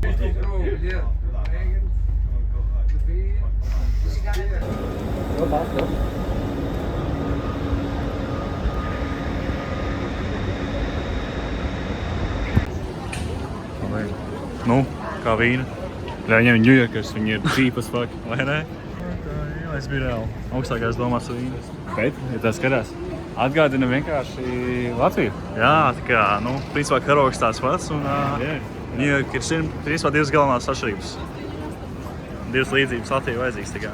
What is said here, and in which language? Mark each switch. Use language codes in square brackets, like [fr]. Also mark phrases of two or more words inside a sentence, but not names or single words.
[lv] Nu, kā vīna. Jā, viņiem ir ņujorkers, viņi ir [en] cheap as fuck, [lv] vai ne? Jā, es biju reāli augstākās domās ar vīnu. Bet, ja tā skatās, atgādina vienkārši Latviju. Jā, tā kā, nu, principā karogs tāds pats un Jā. Ņujorka ir principā divas galvenās atšķirības. Divas līdzības Latvijai vajadzīgas, tā kā.